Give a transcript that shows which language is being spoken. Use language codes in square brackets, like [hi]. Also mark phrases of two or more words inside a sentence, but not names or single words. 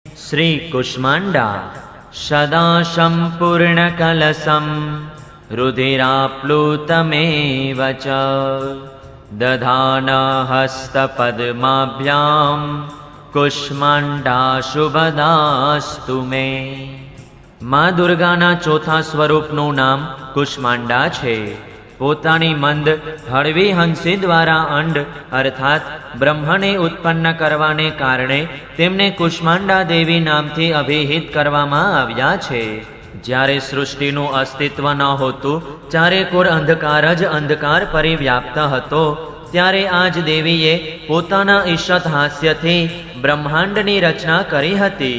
[sa] श्री कुष्मांडा सदा संपूर्णकलशं रुधिराप्लुतमेव च दधाना हस्तपद्माभ्यां कुष्मांडा शुभदास्तु मे। [gu] માઁ દુર્ગાના ચોથા स्वरूपનું નામ કુષ્માંડા છે। પોતાની મંદ હળવી હંસી દ્વારા અંડ અર્થાત બ્રહ્મને ઉત્પન્ન કરવાને કારણે તેમને કુષ્માંડા દેવી નામથી અભિહિત કરવામાં આવ્યા છે। જ્યારે સૃષ્ટિનું અસ્તિત્વ ન હોતું, ચારેકોર અંધકાર જ અંધકાર પરિવ્યાપ્ત હતો, ત્યારે આજ દેવીએ પોતાના ઈષત હાસ્યથી બ્રહ્માંડની રચના કરી હતી।